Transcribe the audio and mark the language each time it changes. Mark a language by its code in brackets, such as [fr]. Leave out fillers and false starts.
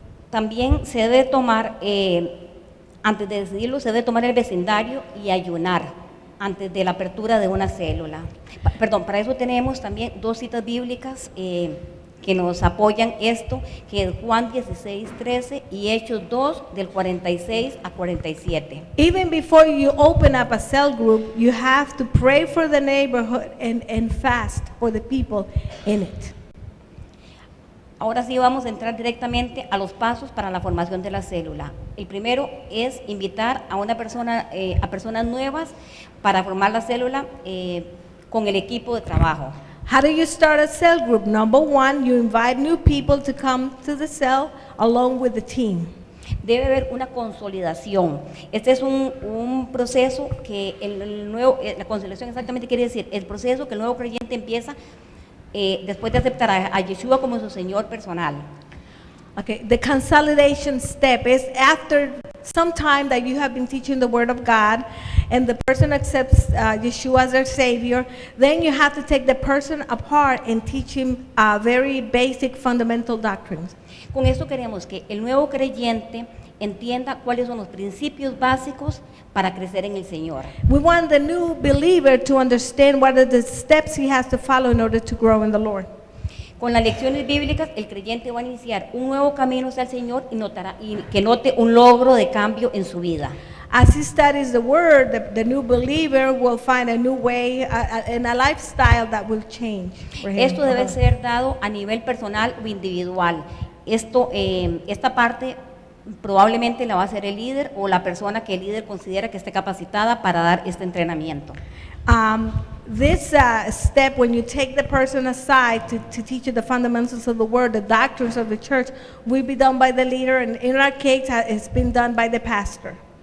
[es] También se debe tomar, antes de decidirlo, se debe tomar el vecindario y ayunar antes de la apertura de una célula. Para eso tenemos también 2 citas bíblicas que nos apoyan esto, que es Juan 16:13 y Hechos 2 del 46 a 47. [en] Even before you open up a cell group, you have to pray for the neighborhood and fast for the people in it. [es] Ahora sí vamos a entrar directamente a los pasos para la formación de la célula. El primero es invitar a una persona, a personas nuevas para formar la célula con el equipo de trabajo. [en] How do you start a cell group? Number 1, you invite new people to come to the cell along with the team. [es] Debe haber una consolidación. Este es un proceso que la consolidación exactamente quiere decir el proceso que el nuevo creyente empieza después de aceptar a Yeshua como su Señor personal. [en] Okay, the consolidation step is after some time that you have been teaching the Word of God and the person accepts Yeshua as their Savior, then you have to take the person apart and teach him very basic fundamental doctrines. [es] Con esto queremos que el nuevo creyente entienda cuáles son los principios básicos para crecer en el Señor. [en] We want the new believer to understand what are the steps he has to follow in order to grow in the Lord. [es] Con las lecciones bíblicas, el creyente va a iniciar un nuevo camino hacia el Señor y que note un logro de cambio en su vida. [en] As he studies the Word, the new believer will find a new way and a lifestyle that will change for him. [es] Esto debe ser dado a nivel personal o individual. Esta parte probablemente la va a hacer el líder o la persona que el líder considera que esté capacitada para dar este entrenamiento. [en] This step, when you take the person aside to teach you the fundamentals of the Word, the doctrines of the church, will be done by the leader, and in our case, it's been done by the pastor.